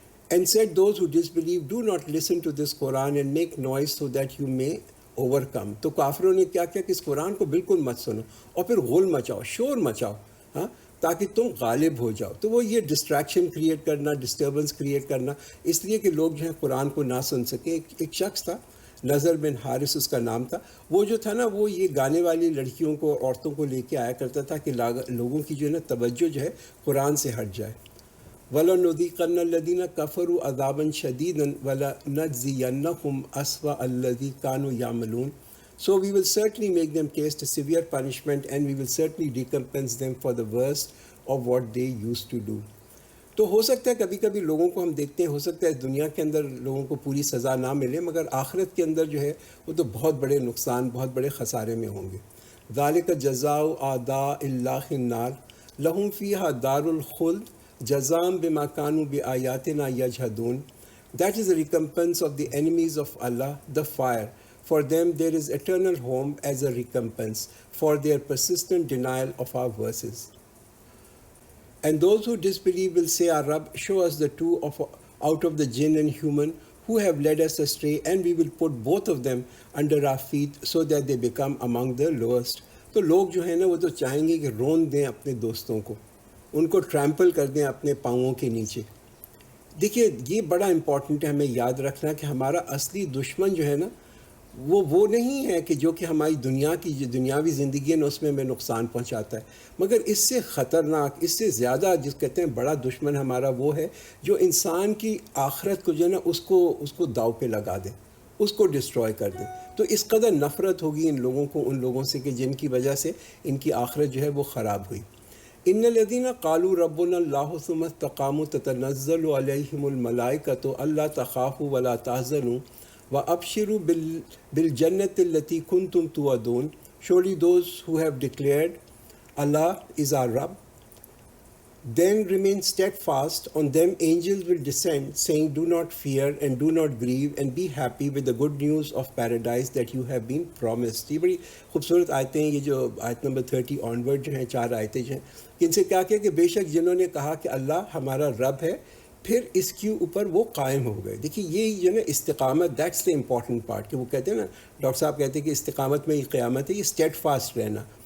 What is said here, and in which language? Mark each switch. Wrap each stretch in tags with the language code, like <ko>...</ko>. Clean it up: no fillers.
<en>And said those who disbelieve, do not listen to this Quran and make noise so that you may overcome.</en> <ur>تو کافروں نے کیا کیا کہ اس قرآن کو بالکل مت سنو اور پھر غل مچاؤ، شور مچاؤ، ہاں، تاکہ تم غالب ہو جاؤ. تو وہ یہ ڈسٹریکشن کریٹ کرنا، ڈسٹربنس کریٹ کرنا، اس لیے کہ لوگ جو ہے قرآن کو نہ سن سکیں. ایک شخص تھا، نظر بن حارث اس کا نام تھا. وہ جو تھا نا، وہ یہ گانے والی لڑکیوں کو، عورتوں کو لے کے آیا کرتا تھا کہ لوگوں کی جو ہے نا توجہ جو ہے قرآن سے ہٹ جائے.</ur> <ar>وَلَنُذِيقَنَّ الَّذِينَ كَفَرُوا عَذَابًا شَدِيدًا وَلَنَجْزِيَنَّهُمْ أَسْوَأَ الَّذِي كَانُوا يَعْمَلُونَ.</ar> <en>So we will certainly make them taste a severe punishment and we will certainly recompense them for the worst of what they used to do.</en> <ur>تو ہو سکتا ہے کبھی کبھی لوگوں کو ہم دیکھتے ہیں، ہو سکتا ہے دنیا کے اندر لوگوں کو پوری سزا نہ ملے، مگر آخرت کے اندر جو ہے وہ تو بہت بڑے نقصان، بہت بڑے خسارے میں ہوں گے.</ur> <ar>ذَلِكَ جَزَاءُ أَعْدَاءِ اللَّهِ النَّارِ لَهُمْ فِيهَا دَارُ الْخُلْدِ جَزَاءً بِمَا كَانُوا بِآيَاتِنَا يَجْحَدُونَ.</ar> <en>That is the recompense of the enemies of Allah, the fire. For them there is eternal home as a recompense for their persistent denial of our verses. And those who disbelieve will say, Our Rabb, show us the two out of the jinn and human who have led us astray, and we will put both of them under our feet so that they become among the lowest.</en> <ur>تو لوگ جو ہیں نا وہ تو چاہیں گے کہ رون دیں اپنے دوستوں کو، ان کو ٹریمپل کر دیں اپنے پاؤں کے نیچے. دیکھیے یہ بڑا امپورٹنٹ ہے ہمیں یاد رکھنا کہ ہمارا اصلی دشمن جو ہے نا وہ نہیں ہے کہ جو کہ ہماری دنیا کی جو دنیاوی زندگی ہے نا اس میں ہمیں نقصان پہنچاتا ہے، مگر اس سے خطرناک، اس سے زیادہ جس کہتے ہیں بڑا دشمن ہمارا وہ ہے جو انسان کی آخرت کو جو ہے نا اس کو داؤ پہ لگا دے، اس کو ڈسٹروائے کر دے. تو اس قدر نفرت ہوگی ان لوگوں سے کہ جن کی وجہ سے ان کی آخرت جو ہے وہ خراب ہوئی.</ur> <ar>ان الذین قالوا ربنا اللہ ثم استقاموا تتنزل علیہم الملائکۃ الا تخافوا ولا تحزنوا وَأَبْشِرُوا بِالْجَنَّةِ الَّتِي كُنْتُمْ تُوعَدُونَ.</ar> <en>Surely those who have declared Allah is our Rabb, then remain steadfast, on them angels will descend, saying, Do not fear and do not grieve, and be happy with the good news of paradise that you have been promised.</en> <ur>یہ بڑی خوبصورت آیتیں ہیں، یہ جو آیت number 30 onward جو ہیں، 4 آیتیں جو ہیں، ان سے کیا کہ بے شک جنہوں نے کہا کہ اللہ ہمارا رب ہے، پھر اس کے اوپر وہ قائم ہو گئے. دیکھیے یہ جو ہے نا استقامت،</ur> <en>that's the important part,</en> <ur>کہ وہ کہتے ہیں نا، ڈاکٹر صاحب کہتے ہیں کہ استقامت میں یہ قیامت ہے، یہ اسٹیڈ فاسٹ رہنا.</ur>